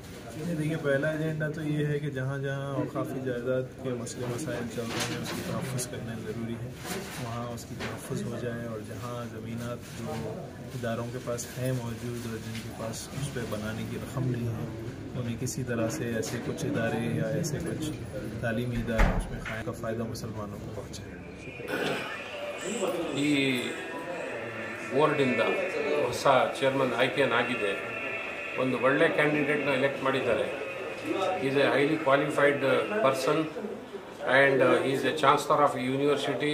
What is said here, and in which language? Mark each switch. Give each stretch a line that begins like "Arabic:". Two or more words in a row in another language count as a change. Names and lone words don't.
Urdu: دیکھیے، پہلا ایجنڈا تو یہ ہے کہ جہاں جہاں اوقافی جائیداد کے مسئلے مسائل چل رہے ہیں اس کی تحفظ کرنا ضروری ہے، وہاں اس کی تحفظ ہو جائے اور جہاں زمینات جو اداروں کے پاس ہے موجود اور جن کے پاس اس پر بنانے کی رقم نہیں ہے انہیں کسی طرح سے ایسے کچھ ادارے یا ایسے کچھ تعلیمی ادارے اس میں کھانے کا فائدہ مسلمانوں کو پہنچے.
Kannada: ಈ ಬೋರ್ಡಿಂದ ಹೊಸ ಚೇರ್ಮನ್ ಆಯ್ಕೆಯಾಗಿದೆ. ಒಂದು ಒಳ್ಳೆ ಕ್ಯಾಂಡಿಡೇಟ್ನ ಎಲೆಕ್ಟ್ ಮಾಡಿದ್ದಾರೆ.
English: is a highly qualified person and is a chancellor of university.